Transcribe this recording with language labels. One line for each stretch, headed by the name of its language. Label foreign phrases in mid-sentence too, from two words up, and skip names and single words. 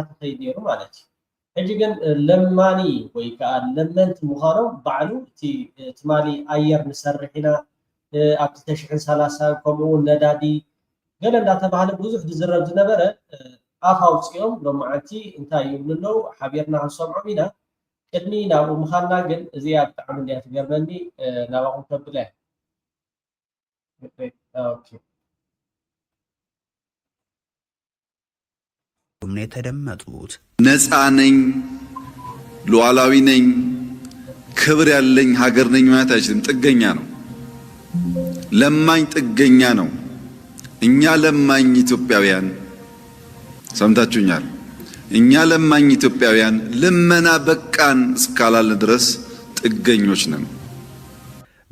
Tigrinya: ተኸይድ ነይሩ ማለት እዩ ሕጂ ግን ለማኒ ወይ ከዓ ለመንቲ ምዃኖም ባዕሉ እቲ ትማሊ ኣየር ንሰርሕ ኢና ኣብ 2030 ከምኡውን ነዳዲ ገለ እንዳተባሃለ ብዙሕ ዝዝረብ ዝነበረ ኣፍ ኣውፅኦም ሎማዓንቲ እንታይ ይብሉ ኣለው ሓቢርና ክንሰምዖም ኢና ቅድሚ ናብኡ ምኻንና ግን እዚኣ ብጣዕሚ እንድያ ትገርመኒ ናባኹም ከብለ
Amharic: ምን የተደመጡት ነፃ ነኝ ሉዓላዊ ነኝ ክብር ያለኝ ሀገር ነኝ ማለት አይችልም ጥገኛ ነው ለማኝ ጥገኛ ነው እኛ ለማኝ ኢትዮጵያውያን ሰምታችሁኛል እኛ ለማኝ ኢትዮጵያውያን ልመና በቃን እስካላልን ድረስ ጥገኞች ነን